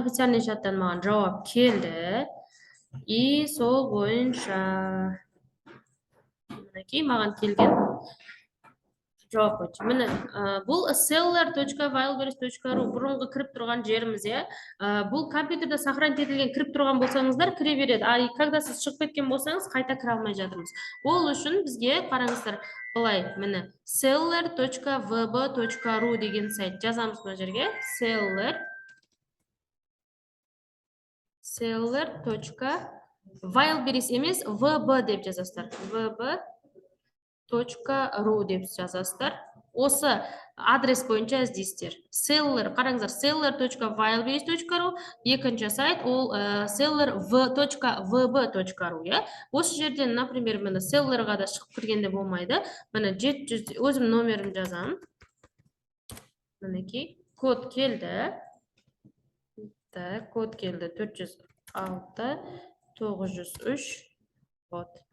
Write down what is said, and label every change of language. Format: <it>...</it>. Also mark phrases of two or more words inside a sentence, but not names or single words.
<kk>Официальный чаттан маған жауап келді. И сол бойынша мінекей маған келген жауап бойынша. Міне, бұл seller.wildberries.ru бұрынғы кіріп тұрған жеріміз, иә. Бұл компьютерде сохранить етілген кіріп тұрған болсаңыздар кіре береді.</kk> <ru>А когда</ru> <kk>сіз шығып кеткен болсаңыз, қайта кіре алмай жатырмыз. Ол үшін бізге қараңыздар, былай, міне, seller.vb.ru деген сайт жазамыз мына жерге. Seller.wildberries емес, vb деп жазасыздар. vb.ru деп жазасыздар. Осы адрес бойынша іздейсіздер. Seller, қараңыздар, seller.wildberries.ru, екінші сайт, ол seller.vb.ru, иә. Осы жерден, например, мені селлерға да шығып кіргенде болмайды. Мені 700, өзім номерім жазам. Мінекей, код келді. Так, код келді 406 903. Вот.</kk>